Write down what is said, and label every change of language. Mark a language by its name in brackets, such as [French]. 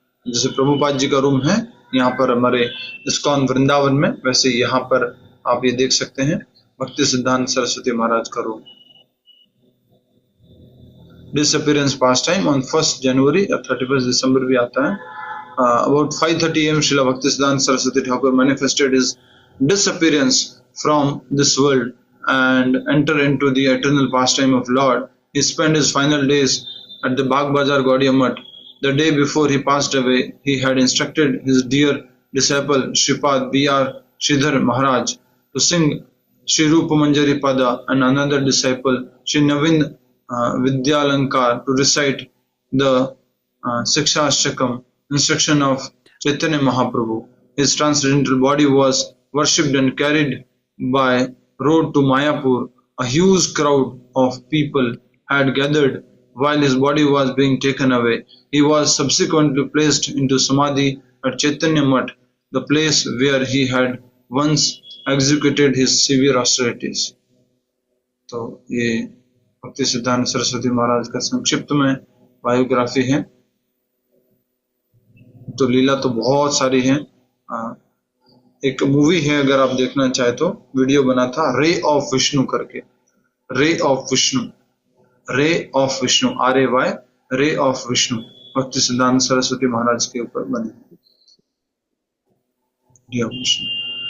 [Hindi] जैसे प्रभुपाद जी का रूम है यहाँ पर हमारे इस्कॉन वृंदावन में, वैसे यहाँ पर आप ये देख सकते हैं भक्ति सिद्धांत सरस्वती महाराज का room. [English] disappearance past time on [Hindi] 1 जनवरी और 31 दिसंबर भी आता है। [English] About 5:30 AM Srila Bhakti Siddhanta Saraswati Thakur manifested his disappearance from this world and enter into the eternal pastime of Lord. He spent his final days at the Bagh Bazar Gaudiya Math. The day before he passed away, he had instructed his dear disciple Shripad B.R. Sridhar Maharaj to sing Shri Rupa Manjari Pada, and another disciple Shri Navin Vidyalankar to recite the Sikshashtakam, instruction of Chaitanya Mahaprabhu. His transcendental body was worshipped and carried by road to Mayapur. A huge crowd of people had gathered while his body was being taken away. He was subsequently placed into Samadhi at Chaitanya Mutt, the place where he had once executed his severe austerities. [Hindi] तो ये भक्ति सिद्धांत सरस्वती महाराज का संक्षिप्त में biography है। तो लीला तो बहुत सारी है। एक मूवी है, अगर आप देखना चाहे तो, वीडियो बना था रे ऑफ विष्णु करके, ray of Vishnu, ray of Vishnu, RAY, ray of Vishnu, भक्ति सिद्धांत सरस्वती महाराज के ऊपर बने, रे ऑफ विष्णु।